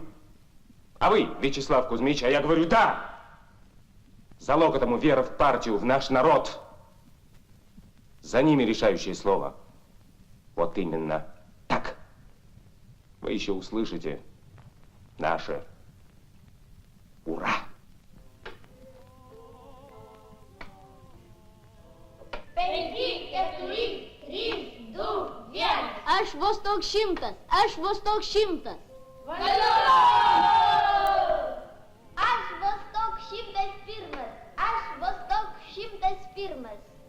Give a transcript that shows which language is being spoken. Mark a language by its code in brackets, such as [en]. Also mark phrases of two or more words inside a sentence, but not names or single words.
[ru] А вы, Вячеслав Кузьмич, а я говорю да! Залог этому вера в партию, в наш народ. За ними решающее слово. Вот именно так. Вы еще услышите наше ура. [lt] Penki, keturi, trys, du, vienas. Aš vos toks šimtas, aš vos toks šimtas. Valio! Aš vos toks 101, aš vos toks 101.